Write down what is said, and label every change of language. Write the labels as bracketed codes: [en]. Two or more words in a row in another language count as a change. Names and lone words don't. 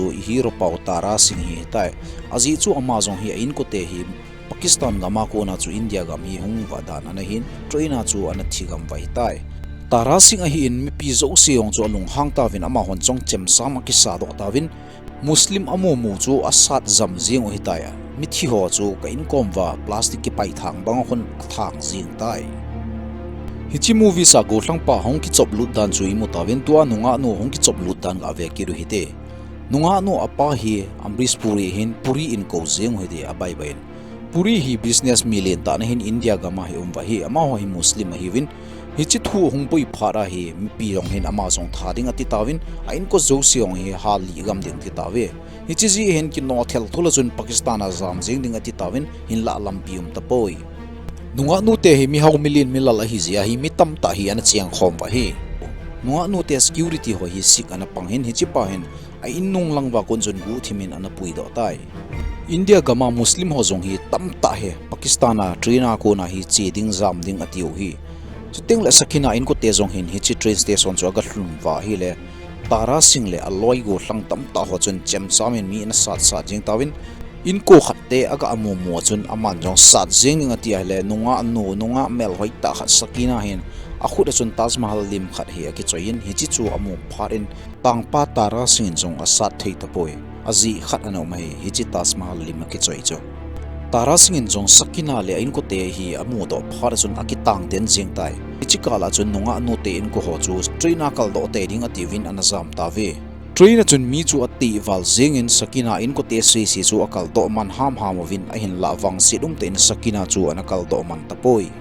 [tcz] hi ro pau tara sing hi tai azi chu ama zong hi in ko te hi Pakistan gama ko na chu India gam hi hung wadan ana hin traina chu ana thigam vai tai tara sing a hi in mi pi zo siong chu alung hang ta vin ama hon chong chem sama ki sa do ta vin Muslim amo mu chu asat zam jing hi tai mi thi ho chu ka in kom wa plastic ki pai thang bang khon thang jing tai hichi movie sa go thlang pa hong ki chop lut dan chu imu ta vin tua nunga no hong ki chop lut dan ga ve ki ru hi te nunga no apa hi Amrish Puri hin puri in ko jing hi de abai bain Puri hi [en] business million [tcz] ta na hin India gama hi umwa hi ama ho hi Muslim hi win hi chi thu hung pui phara hi mi pi rong hin ama song thading ati tawin a in ko zo siong hi hali gam ding ti tawe hi chi ji hen ki no thel thula chun Pakistan a zam jing ding ati tawin hin la lam pium ta poi nunga nu te hi mi haw million milal hi zia hi mi tam ta hi an chiang khom wa hi nunga nu te security ho hi sik ana pang hin hi chi pa hin a in nung lang wa kon chun gu thimin ana pui do tai India gama Muslim ho zong hi tam ta he Pakistan a traina ko na hi che ding zam ding atiu hi chuting la sakina in ko te zong hin hi chi train station chu ga hlum wa hi le tara sing le aloi go hlang tam ta ho chun chem chamin mi na sat sa jing tawin in ko khatte aga amu mo chun aman jong sat jing ning ati le nunga mel hoi ta khat sakina hin a khut chun Taj Mahal lim khat hi ki choin hi chi chu amu pharin tangpa tara sing jong a sat thei ta poi azi khat ano mai hi chi Taj Mahal lim ki choi cho tara singin jong sakina le in ko te hi amu do phar chun akitang den jing tai chi kala chun nunga no te in ko ho chu traina kal do te ding ati win anazam ta ve traina chun mi chu ati wal jing in sakina in ko te se si chu akal do man ham win a hin la wang sidum te in sakina chu anakal do man ta poi